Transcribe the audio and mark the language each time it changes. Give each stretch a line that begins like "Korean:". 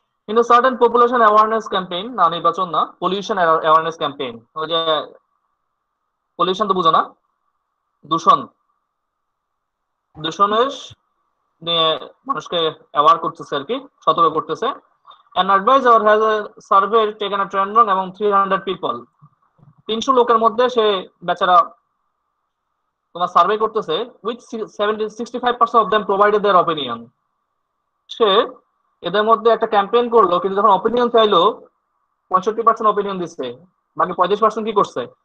English: In a certain population awareness campaign,
Bangla: না নির্বাচন না,
English: Pollution awareness campaign.
Bangla: ওই যে পলিউশন তো বুঝো না, দূষণ, দূষণের নিয়ে মানুষকে অ্যাওয়ার করতেছে আর কি, সতর্ক করতেছে।
English: An advisor has a survey taken a random among 300 people.
Bangla: 300 লোকের মধ্যে সে বেচারা তোমার সার্ভে করতেছে,
English: With 65% of them provided their opinion.
Bangla: সে এদের মধ্যে একটা ক্যাম্পেইন করলো, কিন্তু যখন অপিনিয়ন চাইলো 65% অপিনিয়ন দিচ্ছে, বাকি 35% কি করছে?